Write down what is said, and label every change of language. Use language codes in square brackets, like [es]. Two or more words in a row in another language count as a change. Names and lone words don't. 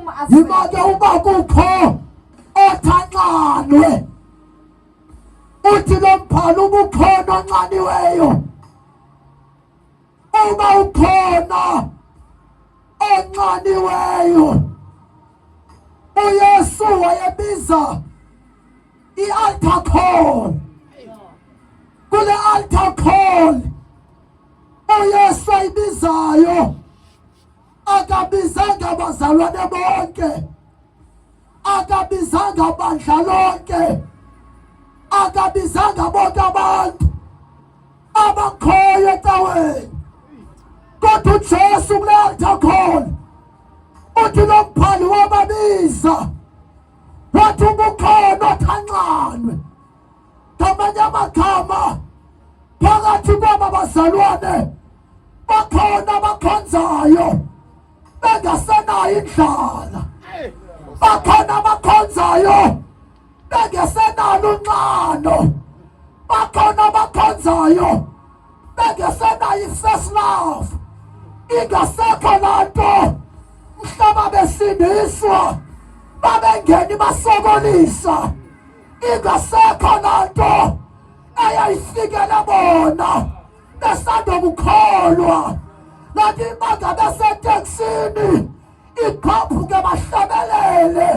[xh] yimake uba kukho othi anxanwe. Uthi lo mbhalo uba ukhona onxaniweyo, uba ukhona onxaniweyo. uYesu wayebiza i- [en] altar call. [xh] Kule [en] altar call [xh] uYesu ayibizayo akabizanga abazalwane bonke, akabizanga bandla lonke, akabizanga bonke abantu abakhoyo ecaweni. Kodwa uJesu kule [en] altar call [xh] uthi lo mbhali wababiza wathi ubukhona othanxanwe. Ngamanye amagama, phakathi kwaba bazalwane bakhona abakhonzayo bengasenayo indlala, bakhona abakhonzayo bengasenalo unxano, bakhona abakhonzayo bengasenayo i- [en] first love. [xh] Ingasekho laa nto mhla babesindiswa babengeni basokolisa. Ingasekho laa nto eyayifikele bona besandokukholwa. Kanti imanga beseteksini iqhaphuke bahlabelele.